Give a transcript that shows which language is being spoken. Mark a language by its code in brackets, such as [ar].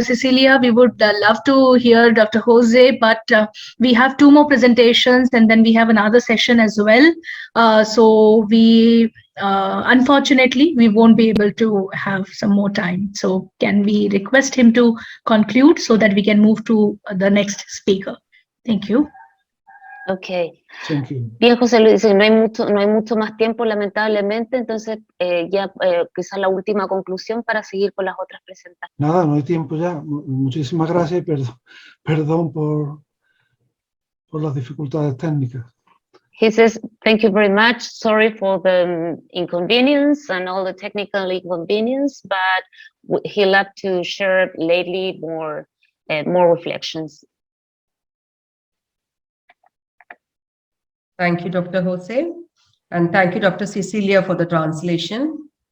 [en] Cecilia, we would love to hear Dr. Jose, but we have 2 more presentations and then we have another session as well. So we, unfortunately, we won't be able to have some more time. So can we request him to conclude so that we can move to the next speaker? Thank you. Okay. Thank you. [es] Bien, José Luis, no hay mucho más tiempo, lamentablemente, entonces quizás la última conclusión para seguir con las otras presentaciones. Nada, no hay tiempo ya. Muchísimas gracias y perdón por las dificultades técnicas. [en] He says, thank you very much. Sorry for the inconvenience and all the technical inconvenience, but he loved to share lately more reflections. Thank you, Dr. Jose. And thank you, Dr. Cecilia, for the translation.